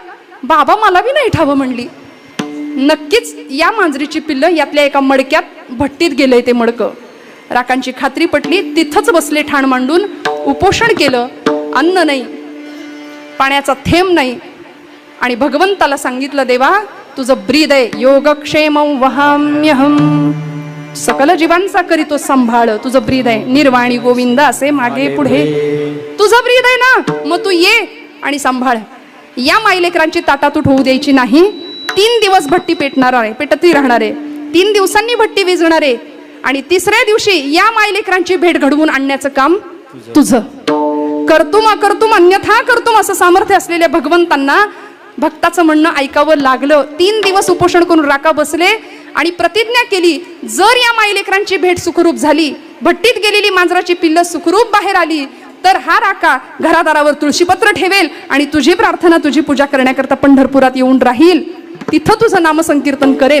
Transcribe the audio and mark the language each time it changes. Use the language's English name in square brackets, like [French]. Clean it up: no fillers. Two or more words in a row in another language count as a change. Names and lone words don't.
[Marathi] बाबा मला बी नाही ठावं म्हणली. नक्कीच या मांजरीची पिल्लं यातल्या एका मडक्यात भट्टीत गेलंय ते मडकं. राकांची खात्री पटली, तिथंच बसले ठाण मांडून, उपोषण केलं. अन्न नाही, पाण्याचा थेंब नाही, आणि भगवंताला सांगितलं, देवा तुझं ब्रीद आहे, [Sanskrit] योगक्षेमं वहाम्यहम, [Marathi] सकल जीवांचा करीतो सांभाळ, तुझं ब्रीद आहे, निर्वाणी गोविंद असे मागे पुढे तुझं ब्रीद आहे ना, मग तू ये आणि सांभाळ. या माईलेकरांची ताटातूट होऊ द्यायची नाही. 3 दिवस भट्टी पेटणार आहे, पेटती राहणार आहे. 3 दिवसांनी भट्टी विझणार आहे, आणि 3ऱ्या दिवशी या माईलेकरांची भेट घडवून आणण्याचं काम तुझं. [Sanskrit] कर्तुम अकर्तुम अन्यथा कर्तुम [Marathi] असं सामर्थ्य असलेल्या भगवंतांना भक्ताचं म्हणणं ऐकावं लागलं. 3 दिवस उपोषण करून राका बसले आणि प्रतिज्ञा केली, जर या माईलेकरांची भेट सुखरूप झाली, भट्टीत गेलेली मांजराची पिल्लं सुखरूप बाहेर आली, तर हा राका घरादारावर तुळशीपत्र ठेवेल आणि तुझी प्रार्थना, तुझी पूजा करण्याकरता पंढरपुरात येऊन राहील, तिथं तुझं नामसंकीर्तन करेल.